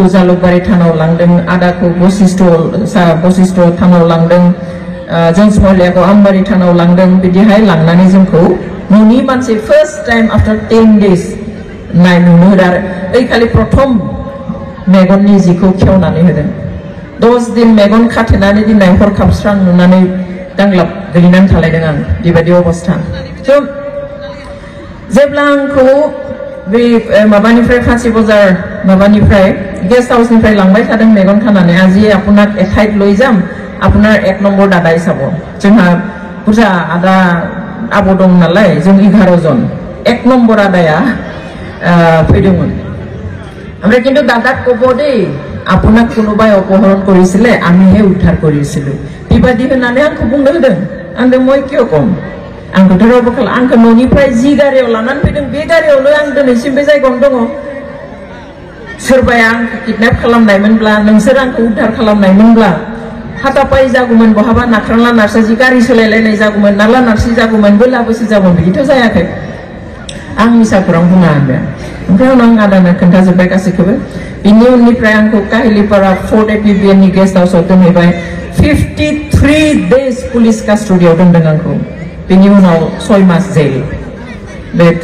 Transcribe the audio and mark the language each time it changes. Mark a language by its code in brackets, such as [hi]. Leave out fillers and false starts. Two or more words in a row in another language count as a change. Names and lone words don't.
[brx] जालुकबारि थानाव लांदों आदाखौ बशिष्ठ थानाव लांदों जों स्मलियाखौ आमबारि थानाव लांदों बिदिहाय लांनानै जोंखौ न'नि मानसि [en] first time after 10 days [brx] नुनो होदों आरो ओइ खालि प्रथम मेगननि जिखौ खेवनानै होदों 10 दिन मेगन खाथेनानै दिननाय हरखाब स्रां नुनानै दांग्लाब गोलैनानै थालायदों आं बेबायदि अबस्था जेब्ला आंखौ बे माबानिफ्राय फांसि बजार माबानिफ्राय गेस्ट हाउसनिफ्राय लांबाय थादों मेगन खानानै [as] আজি আপোনাক এঠাইত লৈ যাম আপোনাৰ 1 নম্বৰ দাদা হিচাব [brx] जोंहा बुरजा आदा आबौ दं नालाय जों 11 जन 1 নম্বৰ आदाया फैदोंमोन ओमफ्राय किन्तु [as] দাদাক ক'ব দে আপোনাক কোনোবাই অপহরণ কৰিছিলে আমিহে উদ্ধার কৰিছিলো [brx] बेबादि होननानै आंखौ बुंनो होदों आं [as] মই কিয় [brx] কম आंखौथ' रावबो खालाम आंखौ न'निफ्राय जि गारियाव लानानै फैदों बे गारियावनो आं दिनैसिम बे जायगायावनो दङ सोरबाया आंखौ किडनेप खालामनायमोनब्ला नोंसोर आंखौ उद्धार खालामनायमोनब्ला हाथापाय जागौमोन बहाबा नाख्रांला नार्साजि गारि सोलायलायनाय जागौमोन नाला नार्सि जागौमन बोलाबोसो जागौमोन बिदिथ' जायाखै आं मिसा खौरां बुङा आंबो ओमफ्राय उनाव आं आदानो खोन्थाजोब्बाय गासैखौबो बिनि उननिफ्राय आंखौ काहिलिपारा 4 APBN नि गेस्ट हाउसआव दोनहैबाय 53 days पुलिस कास्टडियाव दोनदों आंखौ बिनि उनाव 6 मास जेल बे